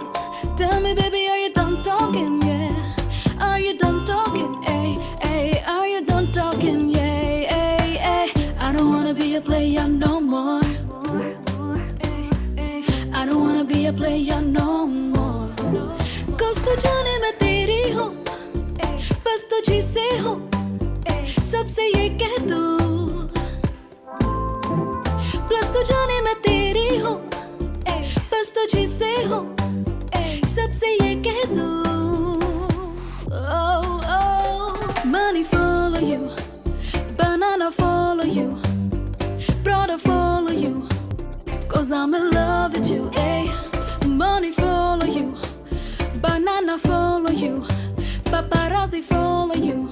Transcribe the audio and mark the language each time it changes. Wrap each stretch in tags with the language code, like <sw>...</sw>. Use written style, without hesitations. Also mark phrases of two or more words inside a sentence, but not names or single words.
<en>Tell me, baby, are you done talking, yeah? Are you done talking, ay, ay? Are you done talking, yeah, ay, ay? I don't wanna be a player no more. I don't wanna be a player no more.</en> <hi>Cause tu जाने मैं तेरी हूँ, बस तुझी से हूँ, सबसे ये कह दूँ. Plus tu जाने मैं तेरी हूँ, बस तुझी से हूँ, सबसे ये कह दूँ.</hi> <en>Oh, oh, money follow you, banana follow you, brother follow you. Cause I'm in love with you, eh? Money follow you, banana follow you, paparazzi follow you.</en>